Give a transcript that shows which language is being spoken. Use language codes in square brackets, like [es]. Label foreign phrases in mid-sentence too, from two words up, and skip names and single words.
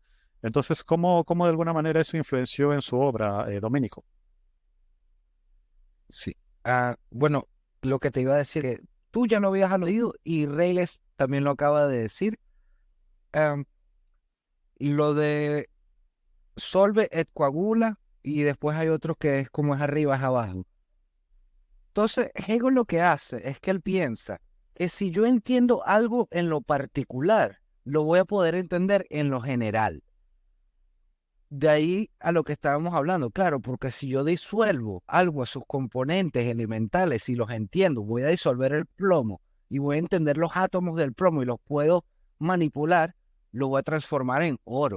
[es] Entonces, ¿cómo de alguna manera eso influenció en su obra, Doménico? Sí. Bueno, lo que te iba a decir, que tú ya lo habías aludido y Reyles también lo acaba de decir. Am, lo de [la] solve et coagula [es] y después hay otro que es como es arriba, es abajo. Entonces, Hegel lo que hace es que él piensa que si yo entiendo algo en lo particular, lo voy a poder entender en lo general. De ahí a lo que estábamos hablando, claro, porque si yo disuelvo algo a sus componentes elementales y los entiendo, voy a disolver el plomo y voy a entender los átomos del plomo y los puedo manipular, lo voy a transformar en oro.